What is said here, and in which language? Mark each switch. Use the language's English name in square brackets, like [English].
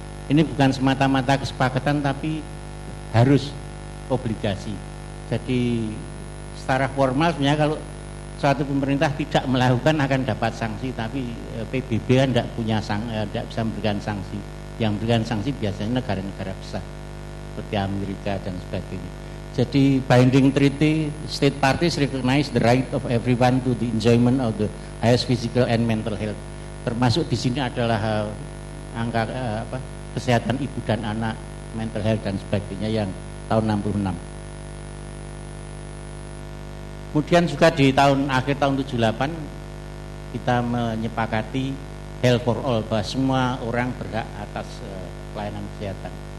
[Indonesian] Ini bukan semata-mata kesepakatan tapi harus obligasi. Jadi secara formal sebenarnya kalau suatu pemerintah tidak melakukan akan dapat sanksi, tapi PBB kan tidak bisa memberikan sanksi. Yang memberikan sanksi biasanya negara-negara besar seperti Amerika dan sebagainya. [English] Jadi binding treaty, state parties recognize the right of everyone to the enjoyment of the highest physical and mental health. [Indonesian] Termasuk di sini adalah angka kesehatan ibu dan anak, mental health dan sebagainya yang tahun 66. Kemudian juga di akhir tahun 78 kita menyepakati health for all, bahwa semua orang berhak atas pelayanan kesehatan.